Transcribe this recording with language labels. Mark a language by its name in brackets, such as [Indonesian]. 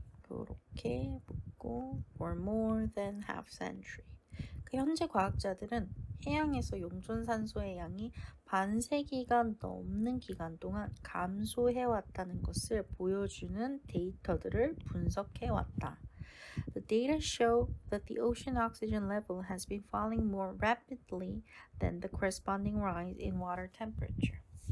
[Korean] 이렇게 묻고 [English] for more than half century. [Korean] 현재 과학자들은 해양에서 용존산소의 양이 반세기가 넘는 기간 동안 감소해왔다는 것을 보여주는 데이터들을 분석해왔다. [English] The data show that the ocean oxygen level has been falling more rapidly than the corresponding rise in water temperature.